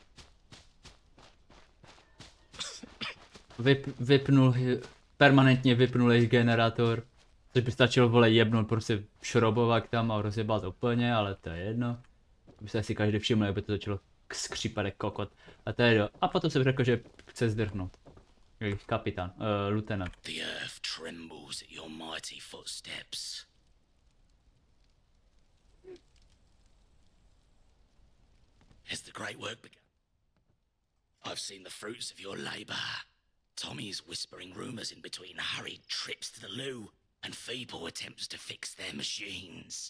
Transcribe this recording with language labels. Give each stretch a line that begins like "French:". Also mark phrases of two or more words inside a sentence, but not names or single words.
Czech: Permanentně vypnul jejich generátor. Což by stačilo, vole, jebnout prostě šrobovák tam a rozjebat úplně, ale to je jedno. By se asi každý všiml, jak by to začalo skřípat jak kokot. A to je jedno. A potom jsem řekl, že chce zdrhnout. Kapitán,
English: lieutenant. The earth trembles at your mighty footsteps. Has the great work begun? I've seen the fruits of your labour. Tommy's whispering rumours in between hurried trips to the loo and feeble attempts to fix their machines.